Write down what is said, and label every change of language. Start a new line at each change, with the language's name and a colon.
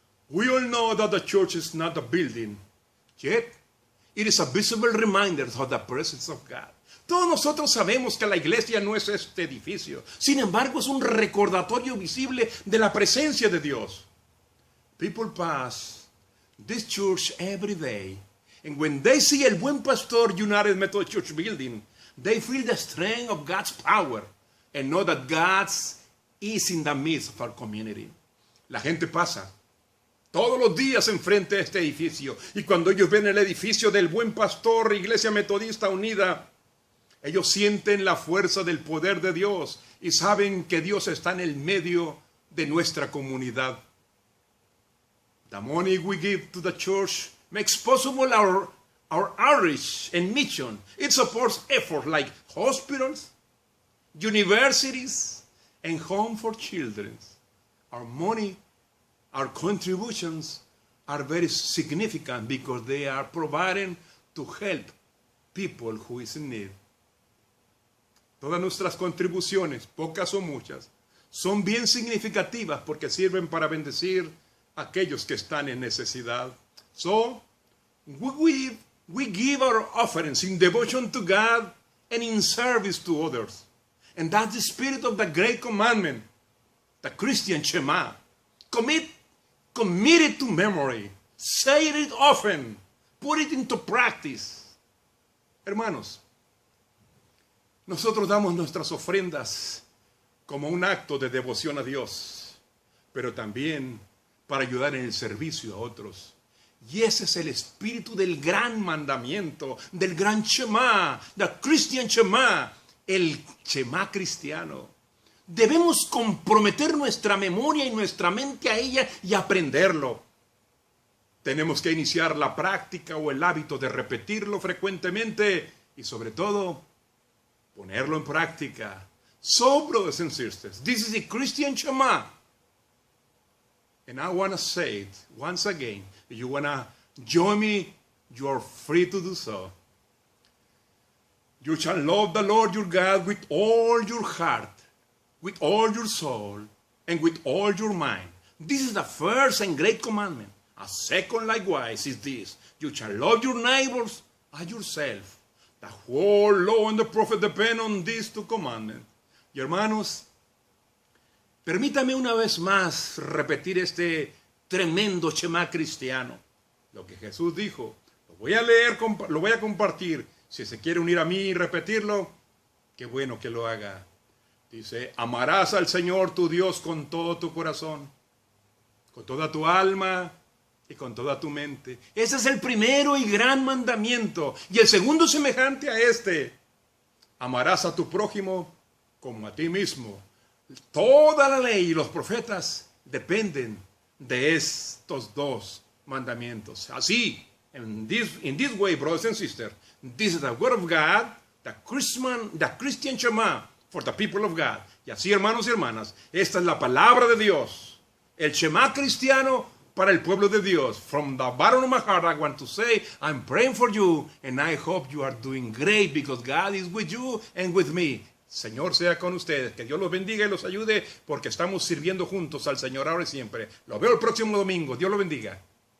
English: We all know that the church is not a building, yet it is a visible reminder of the presence of God.
Spanish: Todos nosotros sabemos que la iglesia no es este edificio. Sin embargo, es un recordatorio visible de la presencia de Dios.
English: People pass this church every day. And when they see El Buen Pastor United Methodist Church building, they feel the strength of God's power and know that God is in the midst of our community.
Spanish: La gente pasa todos los días enfrente de este edificio. Y cuando ellos ven el edificio del Buen Pastor, Iglesia Metodista Unida, ellos sienten la fuerza del poder de Dios y saben que Dios está en el medio de nuestra comunidad.
English: The money we give to the church makes possible our outreach and mission. It supports efforts like hospitals, universities, and home for children. Our money, our contributions are very significant because they are providing to help people who is in need.
Spanish: Todas nuestras contribuciones, pocas o muchas, son bien significativas porque sirven para bendecir a aquellos que están en necesidad.
English: So, we give our offerings in devotion to God and in service to others. And that's the spirit of the great commandment, the Christian Shema. Commit it to memory. Say it often. Put it into practice.
Spanish: Hermanos, nosotros damos nuestras ofrendas como un acto de devoción a Dios, pero también para ayudar en el servicio a otros. Y ese es el espíritu del gran mandamiento, del gran Shema,
English: the Christian Shema,
Spanish: el Shema cristiano. Debemos comprometer nuestra memoria y nuestra mente a ella y aprenderlo. Tenemos que iniciar la práctica o el hábito de repetirlo frecuentemente y sobre todo ponerlo en práctica.
English: So, brothers and sisters, this is the Christian Shema. And I want to say it once again. If you want to join me, you are free to do so. You shall love the Lord your God with all your heart, with all your soul, and with all your mind. This is the first and great commandment. A second likewise is this. You shall love your neighbors as yourself. The whole law and the prophet depend on these two commandments.
Spanish: Y hermanos, permítame una vez más repetir este tremendo Shema cristiano. Lo que Jesús dijo, lo voy a leer, lo voy a compartir. Si se quiere unir a mí y repetirlo, qué bueno que lo haga. Dice, amarás al Señor tu Dios con todo tu corazón, con toda tu alma y con toda tu mente. Ese es el primero y gran mandamiento. Y el segundo semejante a este, amarás a tu prójimo como a ti mismo. Toda la ley y los profetas dependen de estos dos mandamientos. Así,
English: in this way, brothers and sisters, this is the word of God, the Christian Shema for the people of God.
Spanish: Y así, hermanos y hermanas, esta es la palabra de Dios, el Shema cristiano para el pueblo de Dios.
English: From the bottom of my heart, I want to say, I'm praying for you, and I hope you are doing great because God is with you and with me.
Spanish: Señor sea con ustedes, que Dios los bendiga y los ayude porque estamos sirviendo juntos al Señor ahora y siempre. Lo veo el próximo domingo, Dios los bendiga.